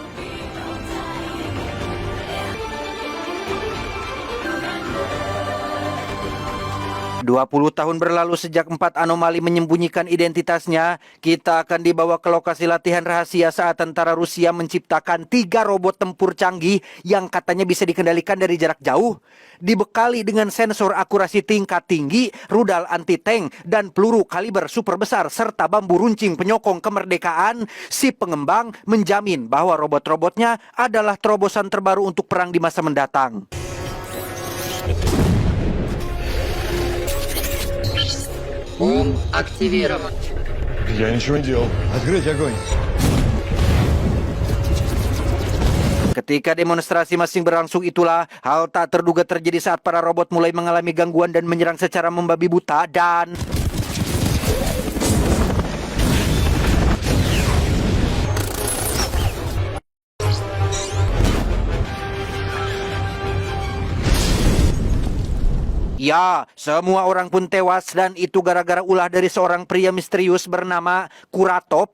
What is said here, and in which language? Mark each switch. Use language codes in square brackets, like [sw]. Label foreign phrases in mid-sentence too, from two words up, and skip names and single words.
[id] 20 tahun berlalu sejak 4 anomali menyembunyikan identitasnya, kita akan dibawa ke lokasi latihan rahasia saat tentara Rusia menciptakan 3 robot tempur canggih yang katanya bisa dikendalikan dari jarak jauh. Dibekali dengan sensor akurasi tingkat tinggi, rudal anti-tank, dan peluru kaliber super besar, serta bambu runcing penyokong kemerdekaan, si pengembang menjamin bahwa robot-robotnya adalah terobosan terbaru untuk perang di masa mendatang. [ru] Активирован. Я ничего не делал. Открыть огонь. [id] Ketika demonstrasi masih berlangsung itulah, hal tak terduga terjadi saat para robot mulai mengalami gangguan dan menyerang secara membabi buta dan... Ya, semua orang pun tewas dan itu gara-gara ulah dari seorang pria misterius bernama Kuratov.